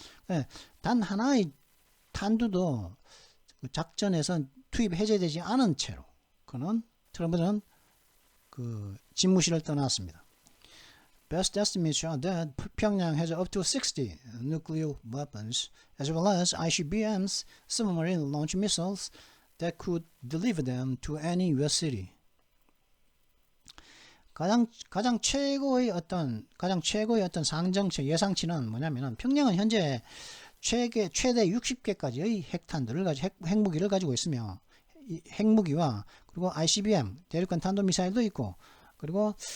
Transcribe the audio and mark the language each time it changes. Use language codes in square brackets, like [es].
[ko] 네, 단 하나의 탄두도 작전에서 투입 해제되지 않은 채로 그는 트럼프는 집무실을 떠났습니다. [en] Best estimates show that Pyongyang has up to 60 nuclear weapons, as well as ICBMs, submarine launch missiles, that could deliver them to any US city. [ko] 가장 최고의 어떤 상정치 예상치는 뭐냐면은 평양은 현재 최대 60개까지의 핵탄두를 핵무기를 가지고 있으며 핵무기와 그리고 ICBM 대륙간 탄도미사일도 있고 그리고